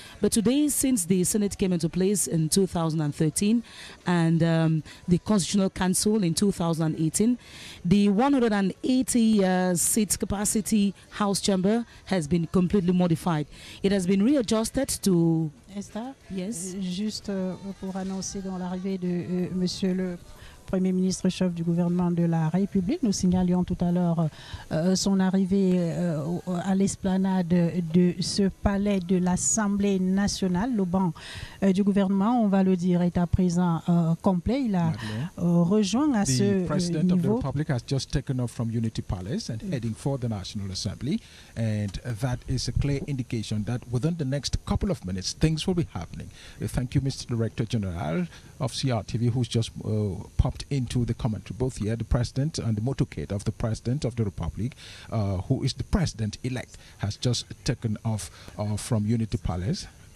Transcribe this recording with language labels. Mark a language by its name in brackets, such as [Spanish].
[English] But today, since the Senate came into place in 2013 and the Constitutional Council in 2018, the 180 seat capacity House chamber has been completely modified. It has been readjusted to... Esther, yes. [French] Juste pour annoncer dans l'arrivée de Monsieur le Premier ministre chef du gouvernement de la République. Nous signalions tout à l'heure son arrivée à l'esplanade de ce palais de l'Assemblée nationale. Le banc du gouvernement, on va le dire, est à présent complet. Il a rejoint à ce niveau. [English] The President of the Republic has just taken off from Unity Palace and heading for the National Assembly. And that is a clear indication that within the next couple of minutes, things will be happening. Thank you, Mr. Director General of CRTV, who's just popped into the commentary, both here, the President and the motorcade of the President of the Republic, who is the President-elect, has just taken off from Unity Palace.